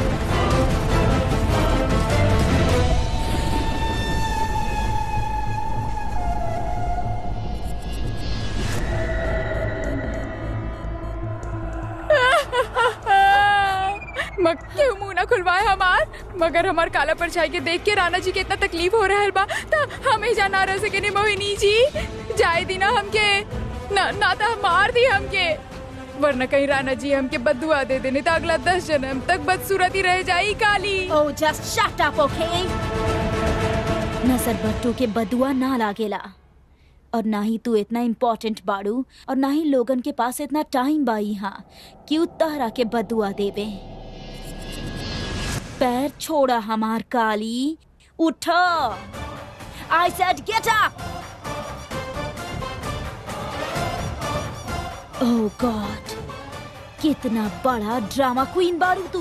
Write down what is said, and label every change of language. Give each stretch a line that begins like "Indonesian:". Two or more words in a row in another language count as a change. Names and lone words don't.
Bhojpuri: क्यों मुंह ना खुलवाए हमार? मगर हमार काला परछाई के देख के राणा जी के इतना तकलीफ हो रहा है बा, तो हम ही ना रह सके। मोहिनी जी जाए दी ना हमके, ना तो मार दी हमके, वरना कहीं राणा जी हमके बददुआ दे देने तो अगला 10 जन्म तक बदसूरत ही रह जाई। काली
English: Oh, just shut up, okay?
Bhojpuri: नजर बट्टू के बदुआ ना लागेला, और ना ही तू इतना इम्पोर्टेंट बाड़ू, और ना ही लोगन के पास इतना टाइम बा यहाँ क्यों तहरा के बदुआ देवे। पैर छोड़ा हमार काली, उठो।
English: I said get up! Oh God,
Bhojpuri: कितना बड़ा
English: drama queen
Bhojpuri: बारू तू।